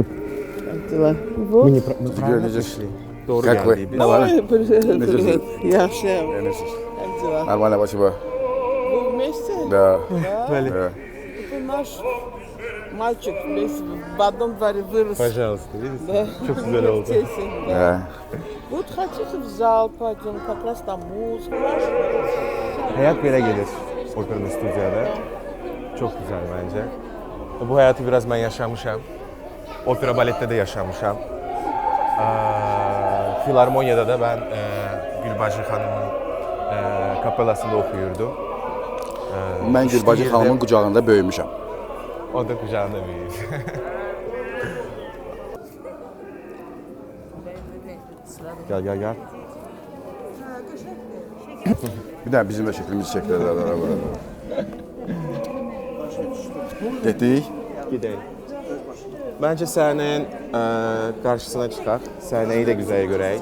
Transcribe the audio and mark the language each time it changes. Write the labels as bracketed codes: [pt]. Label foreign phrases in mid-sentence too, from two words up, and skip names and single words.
[ru] Мы правильно здесь. пришли. Doğru Как вы? [tr] geldiğimiz. [ru] Нормально? Привет. Yaxşı. [tr] Yanıyorsunuz. [ru] Как дела? Нормально, спасибо. Вы вместе? Да. [tr] Böyle. [ru] Да. Это наш мальчик вместе в одном дворе вырос. Пожалуйста, видите? Да. [tr] Çok güzel oldu. [ru] Тесен, да. Да. Вот хотите в зал пойдем, как раз там музыка. [tr] Hayat böyle gelir Opera'nın stüdyoda. Çok güzel bence. [az] Bu hayatı biraz ben yaşamışam. Opera balette de yaşamışam. [tr] Filarmoniyada da ben Gülbacı Hanım'ın kapelasında okuyordum. [az] Mən Gülbacı [tr] İşte [az] xanımın yerdə- qucağında böyümüşəm. [tr] O da kucağında büyüyor. Gel gel gel. [az] Bir də bizim də şəklimizi çəkdirərlər burada. Getdik. [tr] Gidelim. Bence sahnenin karşısına çıkar. Sahneyi de güzel göreyim.